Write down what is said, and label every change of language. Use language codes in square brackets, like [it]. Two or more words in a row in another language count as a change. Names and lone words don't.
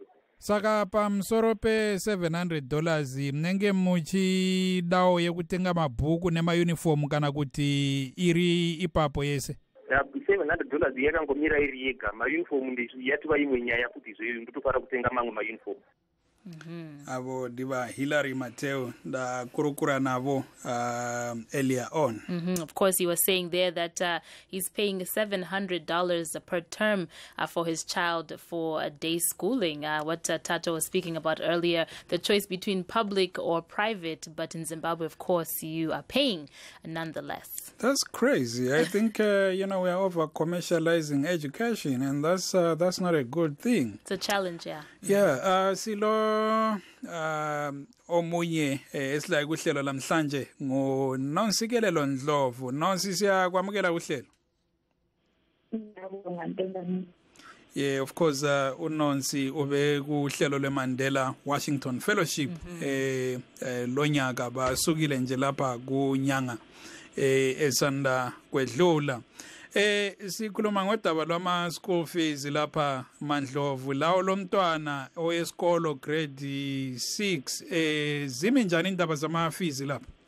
[sn] saka pamusoro pe$700 munenge muchidawo yekutenga mabhuku nemayunifomu kana kuti iri ipapo yese $700 yakangomira iri yega mayunifomu yatova imwe nyaya kuti izvoyo ndotofara kutenga mamwe mayunifomu avo ndiva Hillary Mateo ndakurukura navo [en] earlier on. Of course, you were saying there that he's paying $700 per term for his child for day schooling. What Tato was speaking about earlier, the choice between public or private, but in Zimbabwe, of course, you are paying nonetheless. That's crazy. I think, we are over-commercializing education, and that's not a good thing. It's a challenge, yeah. Yeah, [nd] silo omunye esilaye kuhlelo lamhlanje ngononsikelelo Ndlovu nonsi siyakwamukela kuhlelo. [en] Yeah, of course [nd] unonsi ube kuhlelo leMandela Washington Fellowship lonyaka basukile nje lapha kunyanga esanda kwedlula. Sikhuluma ngodaba lwama [en] school fees [nd] lapha Mandlovu lawo lomntwana oyesikolo grade 6 zimi njani indaba zama fees lapha